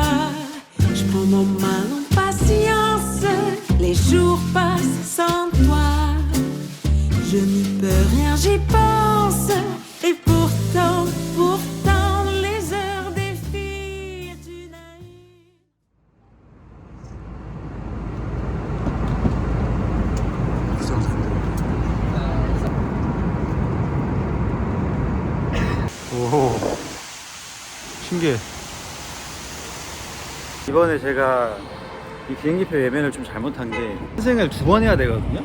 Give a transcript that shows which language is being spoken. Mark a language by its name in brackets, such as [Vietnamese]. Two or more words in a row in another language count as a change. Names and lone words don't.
[French] Je prends mon mal en patience. Les jours passent sans toi. Je n'y peux rien, j'y pense. Et pourtant, les heures défilent d'une à une. [Korean] 오, 신기해. 이번에 제가 이 비행기표 예매를 좀 잘못한 게 환승을 2번 해야 되거든요.